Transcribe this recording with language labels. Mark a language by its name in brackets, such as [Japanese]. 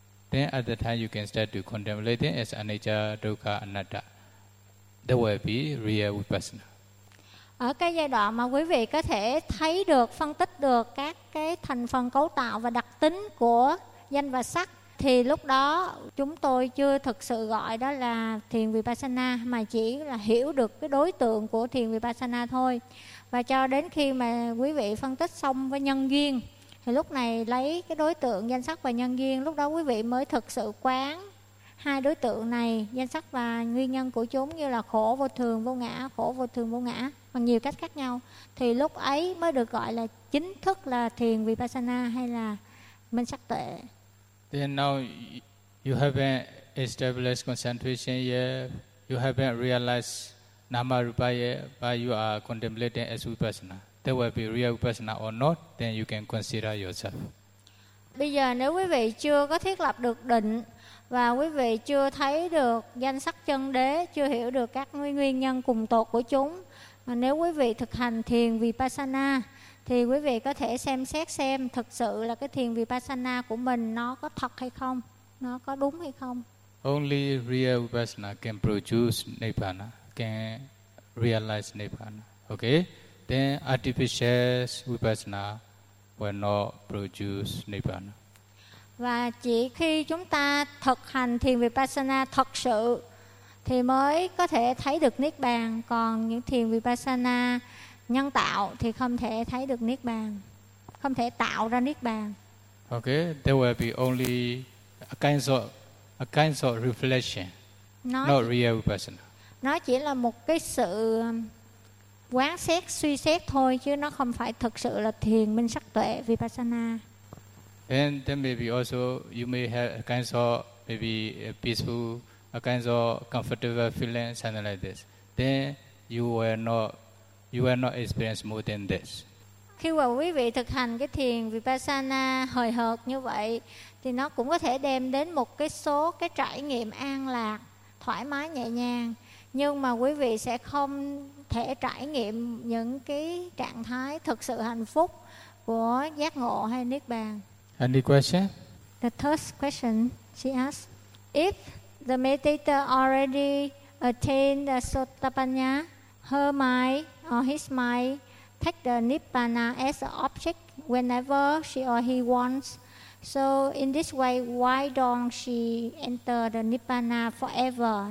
[English] Then at the time you can start to contemplate it as anicca, dukkha, anatta. That will be real vipassana. [Vietnamese] Ở cái giai đoạn mà quý vị có thể thấy được, phân tích được các cái thành phần cấu tạo và đặc tính của danh và sắc, thì lúc đó chúng tôi chưa thực sự gọi đó là thiền vipassana, mà chỉ là hiểu được cái đối tượng của thiền vipassana thôi. Và cho đến khi mà quý vị phân tích xong với nhân duyên, thì lúc này lấy cái đối tượng danh sắc và nhân duyên, lúc đó quý vị mới thực sự quán hai đối tượng này, danh sắc và nguyên nhân của chúng, như là khổ vô thường vô ngã, khổ vô thường vô ngã bằng nhiều cách khác nhau, thì lúc ấy mới được gọi là chính thức là thiền vipassana hay là minh sắc tuệ. [English] Then now you have established concentration here, you have realized nama rupa here, but you are contemplating as vipassana. That will be real vipassana or not, then you can consider yourself. [Vietnamese] Bây giờ nếu quý vị chưa có thiết lập được định và quý vị chưa thấy được danh sắc chân đế, chưa hiểu được các nguyên nhân cùng tột của chúng, mà nếu quý vị thực hành thiền vipassana, thì quý vị có thể xem xét xem thực sự là cái thiền vipassana của mình nó có thật hay không, nó có đúng hay không. [English] Only real vipassana can produce nibbana, can realize nibbana. Okay? Then artificial vipassana will not produce nibbana. [Vietnamese] Và chỉ khi chúng ta thực hành thiền vipassana thật sự thì mới có thể thấy được niết bàn, còn những thiền vipassana nhân tạo thì không thể thấy được niết bàn, không thể tạo ra niết bàn. [English] Okay, there will be only a kind of reflection, not real vipassana. [Vietnamese] Nó chỉ là một cái sự quán xét, suy xét thôi, chứ nó không phải thực sự là thiền minh sắc tuệ vipassana. [English] And then maybe also you may have a kind of maybe a peaceful, a kind of comfortable feeling, something like this. Then you will not experience more than this. [Vietnamese] Khi mà quý vị thực hành cái thiền vipassana hời hợt như vậy, thì nó cũng có thể đem đến một cái số cái trải nghiệm an lạc, thoải mái, nhẹ nhàng. Nhưng mà quý vị sẽ không thể trải nghiệm những cái trạng thái thực sự hạnh phúc của giác ngộ hay niết bàn. [English] Any question? The third question she asked, if the meditator already attained the sotapanna, her mind or his mind take the nibbana as an object whenever she or he wants. So in this way, why don't she enter the nibbana forever?